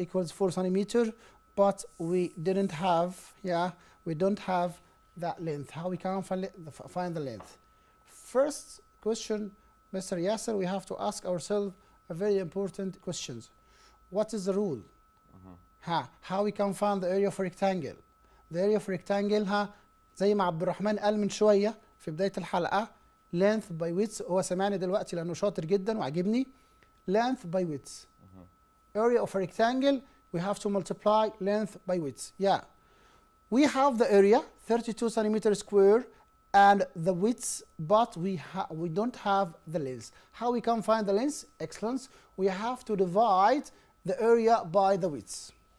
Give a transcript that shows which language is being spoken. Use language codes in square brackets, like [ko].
[en] Equals 4 centimeters, but we didn't have, we don't have that length. How we can find the length? First question, Mr. Yasser, we have to ask ourselves a very important question. What is the rule? How we can find the area of a rectangle? The area of a rectangle, [ar] زي ما عبد الرحمن قال من شوية في بداية الحلقة، [en] length by width. [ar] هو سمعني دلوقتي لأنه شاطر جدا وعجبني. [en] Length by width. Area of a rectangle, we have to multiply length by width. Yeah. We have the area 32 centimeters square and the width, but we don't have the length. How we can find the length? Excellent. We have to divide the area by the width.